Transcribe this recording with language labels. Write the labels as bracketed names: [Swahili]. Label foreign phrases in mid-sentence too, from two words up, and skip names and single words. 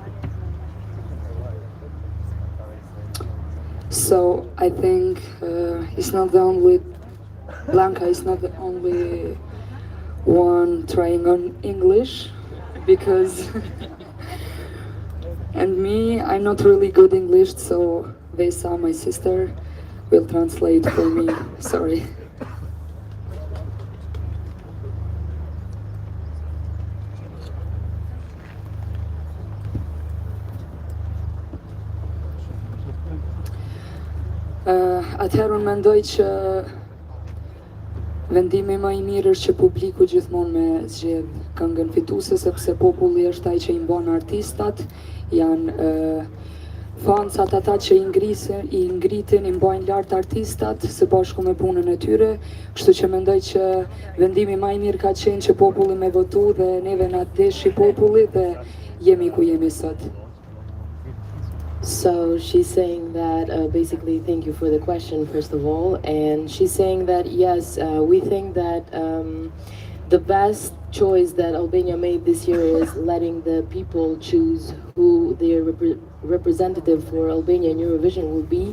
[English] So I think it's not the only Blanca is not the only one trying on English, because and me, I'm not really good English, so they saw my sister will translate for me. Sorry. [Albanian] Atëherë unë mendoj që vendimi më I mirë është që publiku gjithmonë me zgjedh këngën fituese, sepse populli është ai që I mbon artistat, janë fansat ata që I ngritin, I mbajnë lart artistat së bashku me punën e tyre, kështu që mendoj që vendimi më I mirë ka qenë që populli me votu dhe neve na deshi populli dhe jemi ku jemi sot. [English] So she's saying that basically, thank you for the question, first of all. And she's saying that, yes, we think that the best choice that Albania made this year is letting the people choose who their representative for Albania in Eurovision will be.